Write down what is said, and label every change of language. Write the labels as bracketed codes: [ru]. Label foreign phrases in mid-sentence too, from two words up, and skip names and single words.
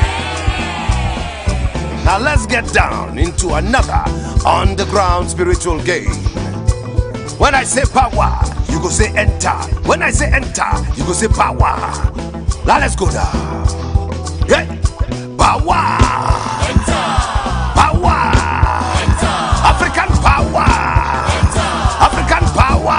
[en] Now let's get down into another underground spiritual game. When I say power, you go say enter. When I say enter, you go say power. Now let's go down. Yeah. Power. Enter. Power. Enter. African power. Enter. African power.